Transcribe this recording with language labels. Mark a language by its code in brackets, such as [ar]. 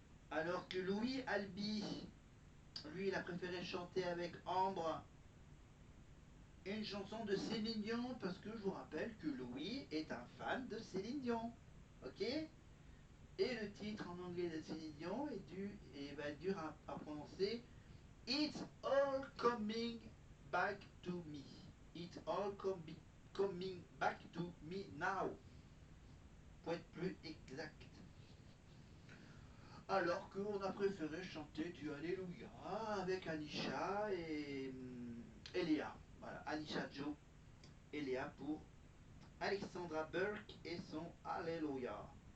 [fr] Alors que Louis Albi, lui, il a préféré chanter avec Ambre une chanson de Céline Dion, parce que je vous rappelle que Louis est un fan de Céline Dion. Ok? Et le titre en anglais de Céline Dion est dur à prononcer. [en] It's all coming back to me. It's all coming back to me now. [fr] Pour être plus exact. Alors qu'on a préféré chanter du Alléluia avec Anisha et Léa. Voilà, Anisha Joe et Léa pour Alexandra Burke et son Alléluia.